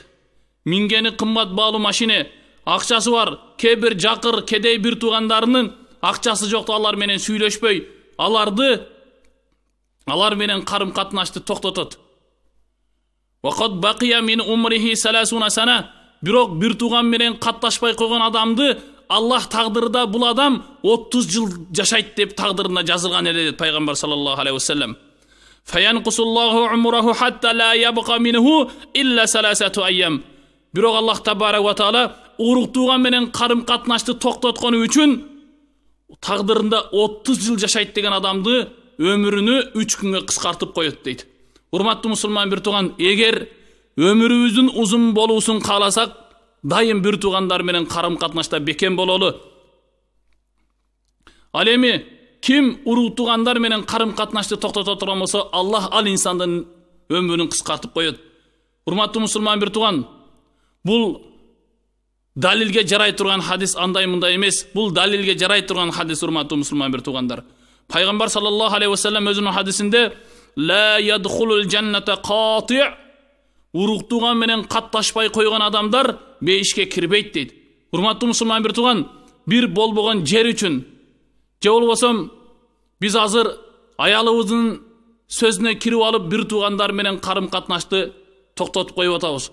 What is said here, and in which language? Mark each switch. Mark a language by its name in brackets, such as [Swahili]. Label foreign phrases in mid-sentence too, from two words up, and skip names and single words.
[Kyrgyz] Мингени кымбат баалуу машина, акчасы бар, кээ жакыр, кедей бир туугандарынын акчасы жок, алар менен сүйлөшпөй, алар менен карым катнашты токтотот. [Arabic] "وقد بقي من عمره 30 سنة." [Kyrgyz] Бирок бир тууган менен катташпай койгон адамды Аллах тагдырда бул адам 30 жыл жашайт деп тагдырына жазылган эле дейт Пайгамбар [Arabic] صلى الله عليه وسلم. "فينقصه الله عمره حتى لا يبقى منه إلا ثلاثة أيام." [Kyrgyz] Бирок Аллах [Arabic] تبارك وتعالى [Kyrgyz] урук тууган менен карым катнашты токтоткону үчүн тагдырында 30 жыл жашайт деген адамды өмүрүнү 3 күнгө кыскартып коет дейт. Урматтуу мусулман бир тууган, эгер өмүрүбүздүн узун болуусун кааласак, дайым бир туугандар менен карым катнашта бекем бололу. Ал эми ким урук туугандар менен карым катнашты токтото турган болсо, Аллах ал инсандын өмүрүн кыскартып коет. Урматтуу мусулман бир тууган, бул далилге жарай турган хадис андай мындай эмес. Бул далилге жарай турган хадис урматтуу мусулман бир туугандар. [Arabic] Пайгамбар صلى الله عليه وسلم [Kyrgyz] өзүнүн хадисинде [Arabic] "لا يدخل الجنة قاطع'." [Kyrgyz] Урук тууган менен катташпай койгон адамдар бейишке кирбейт дейт. Урматтуу мусулман бир тууган, бир болбогон жер үчүн же болбосом биз азыр аялыбыздын сөзүнө кирип алып бир туугандар менен карым катнашты токтотуп коюп атабыз.